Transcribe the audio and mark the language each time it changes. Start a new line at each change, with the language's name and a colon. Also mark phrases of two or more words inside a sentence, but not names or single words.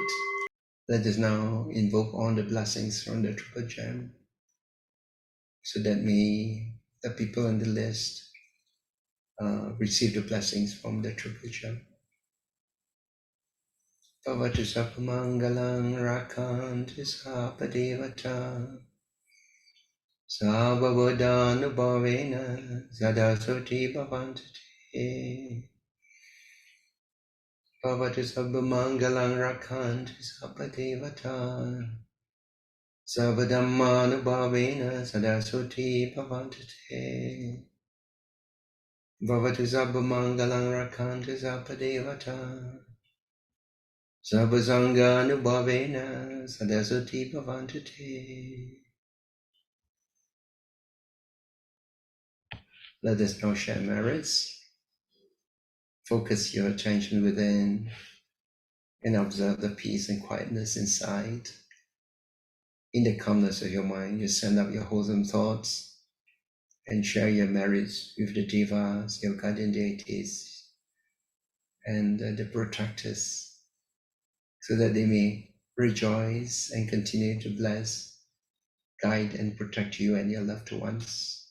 English: Let us now invoke all the blessings from the Triple Gem, so that the people on the list receive the blessings from the Triple Gem.
Pali: Bhavatu Sapamangalang Rakanti Sapadevata Sababodhanubhavena Sadasoti Bhavantite. Bhavatu Sapamangalang Rakanti Sapadevata Sabadhammanubhavena Sadasoti Bhavantite. Bhavatu Sapamangalang Rakanti Sapadevata Sabbasanganubhavena Sadasati Bhavantite.
English: Let us now share merits. Focus your attention within and observe the peace and quietness inside. In the calmness of your mind, you send up your wholesome thoughts and share your merits with the devas, your guardian deities, and the protectors, so that they may rejoice and continue to bless, guide, and protect you and your loved ones.